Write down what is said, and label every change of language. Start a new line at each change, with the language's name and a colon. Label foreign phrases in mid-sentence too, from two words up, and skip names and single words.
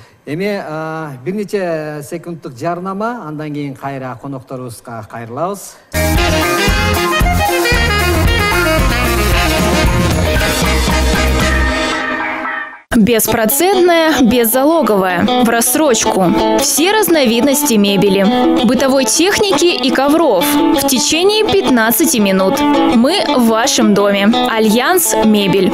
Kyrgyz: Эми бир нече секундтук жарнама, андан кийин кайра конокторубузга кайрылабыз.
Russian: Беспроцентная, беззалоговая, в рассрочку. Все разновидности мебели, бытовой техники и ковров в течение 15 минут. Мы в вашем доме. Альянс Мебель.